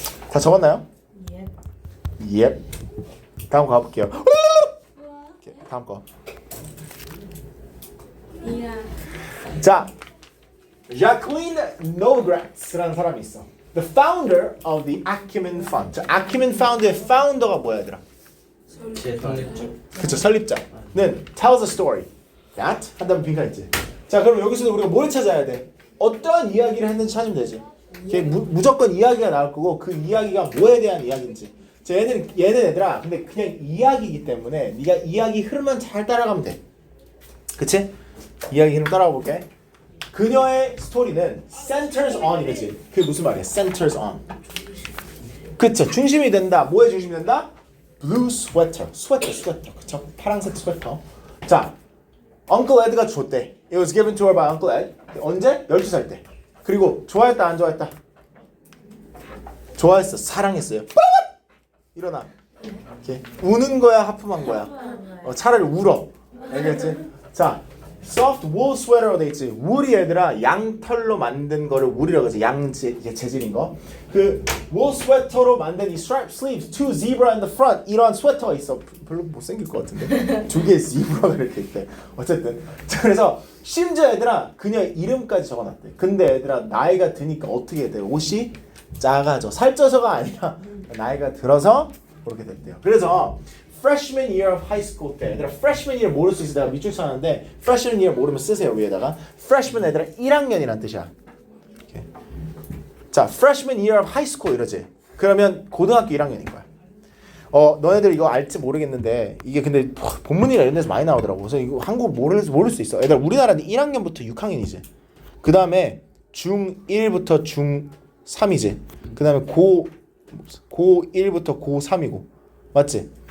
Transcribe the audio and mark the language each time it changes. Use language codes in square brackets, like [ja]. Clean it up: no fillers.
[ko] 다 적었나요? 예. 다음 거 가볼게요. 오케이, 다음 거. 자, Jacqueline Novogratz,라는 사람이 있어. [en] The founder of the Acumen Fund. [ko] 자, Acumen Fund의 founder가 뭐야, 얘들아? 제 설립자. 그쵸, 설립자는 [en] tells a story that [ko] 한 다음에 빈칸 있지. 자, 그럼 여기서도 우리가 뭘 찾아야 돼? 어떠한 이야기를 했는지 찾으면 되지. 무조건 이야기가 나올 거고 그 이야기가 뭐에 대한 이야기인지. 자, 얘는 얘들아, 근데 그냥 이야기이기 때문에 네가 이야기 흐름만 잘 따라가면 돼. 그치? 이야기 흐름 따라가 볼게. 그녀의 스토리는 [en] centers on [ko] 이러지. 그게 무슨 말이야? [en] centers on. [ko] 그쵸, 중심이 된다. 뭐에 중심이 된다? blue sweater. 스웨터. 그쵸? 파란색 스웨터. 자, Uncle Ed가 줬대. [en] It was given to her by Uncle Ed. [ko] 언제? 12살 때. 그리고 좋아했다, 안 좋아했다? 좋아했어. 사랑했어요. 일어나. 이렇게. 우는 거야, 하품한 거야? 차라리 울어. 알겠지? 자, [en] soft wool sweater [ko] 로 돼 있지. 울이 얘들아 양털로 만든 거를 울이라고 하지. 재질인 거. 그 wool sweater로 만든 이 [en] striped sleeves, two zebra in the front, [ko] 이런 스웨터가 있어. 별로 못생길 것 같은데. 두 개의 zebra가 이렇게 있대. 어쨌든. 자, 그래서 심지어 얘들아 그녀 이름까지 적어놨대. 근데 얘들아 나이가 드니까 어떻게 해야 돼? 옷이 작아져. 살쪄서가 아니라 나이가 들어서 그렇게 됐대요. 그래서 [en] freshman year of high school [ko] 때 얘들아 freshman year 모를 수 있어. 내가 밑줄 쳐놨는데 freshman year 모르면 쓰세요. 위에다가 freshman 얘들아 1학년이란 뜻이야. 이렇게. 자, [en] freshman year of high school [ko] 이러지. 그러면 고등학교 1학년인 거야. 너네들 이거 알지 모르겠는데 이게 근데 본문이나 이런 데서 많이 나오더라고. 그래서 이거 한국 모를 수 있어. 얘들아 우리나라는 1학년부터 6학년이지. 그 다음에 중1부터 중3이지. 그 다음에 고1부터 고3이고. 맞지?